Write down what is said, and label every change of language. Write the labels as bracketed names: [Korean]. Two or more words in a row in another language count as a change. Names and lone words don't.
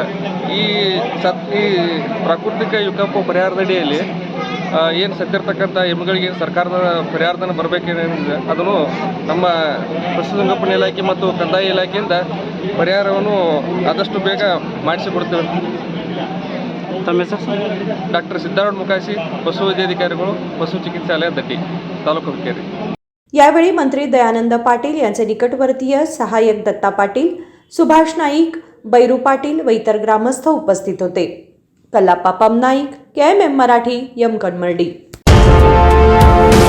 [Kannada] ಈ ಪ್ರಾಕೃತಿಕ ವಿಕೋಪ ಪರಿಹಾರದಡಿಯಲ್ಲಿ ಏನು ಸತ್ತಿರ್ತಕ್ಕಂಥ ಎಮ್ಮೆಗಳಿಗೆ ಸರ್ಕಾರದ ಪರಿಹಾರಧನ ಬರಬೇಕೇನಿದೆ ಅದನ್ನು ನಮ್ಮ ಪಶುಸಂಗೋಪನಾ ಇಲಾಖೆ ಮತ್ತು ಕಂದಾಯ ಇಲಾಖೆಯಿಂದ ಪರಿಹಾರವನ್ನು ಆದಷ್ಟು ಬೇಗ ಮಾಡಿಸಿಕೊಡ್ತೇವೆ। ತಮ್ಮ ಹೆಸರು? ಡಾಕ್ಟರ್ ಸಿದ್ಧಾರೂಢ ಮುಕಾಶಿ, ಪಶುವೈದ್ಯಾಧಿಕಾರಿಗಳು, ಪಶು ಚಿಕಿತ್ಸಾಲಯ ದಟ್ಟಿ, ತಾಲೂಕು ಹುಕ್ಕೇರಿ। [Marathi] यावेळी मंत्री दयानंद पाटील यांचे निकटवर्तीय सहाय्यक दत्ता पाटील, सुभाष नाईक, बैरू पाटील व इतर ग्रामस्थ उपस्थित होते। कल्लाप्पा पम नाईक, KMM मराठी, यमकणमर्डी।